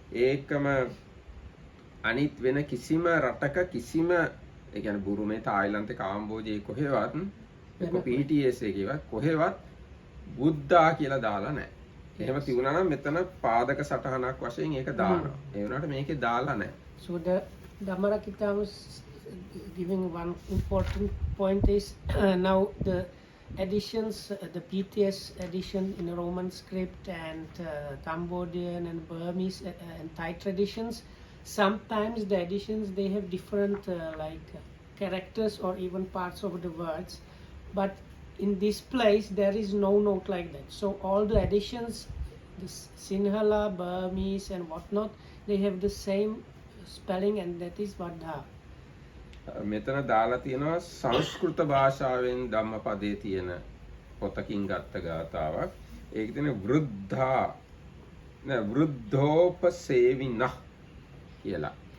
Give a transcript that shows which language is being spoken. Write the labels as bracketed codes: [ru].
[si] ඒකම අනිත් වෙන කිසිම රටක කිසිම ඒ කියන්නේ බුරුමේ තායිලන්තේ කාම්බෝජයේ කොහෙවත් PTS එකේවත් කොහෙවත් බුද්ධා කියලා දාලා නැහැ. එහෙම තිබුණා නම් මෙතන පාදක සටහනක් වශයෙන් ඒක දානවා. ඒ වුණාට මේකේ දාලා නැහැ. [en] So the Dhammarakita was giving one important point is now the editions, the PTS edition in Roman script and Cambodian and Burmese and Thai traditions, sometimes the editions they have different characters or even parts of the words, but in this place there is no note like that. So all the editions, the Sinhala, Burmese and whatnot, they have the same spelling and that is Vadha. [si] මෙතන දාලා තියෙනවා සංස්කෘත භාෂාවෙන් ධම්මපදයේ තියෙන පොතකින් ගත්ත ගාතාවක්. ඒක තියෙන වෘද්ධා නෑ වෘද්ධෝපසේවිනහ කියලා.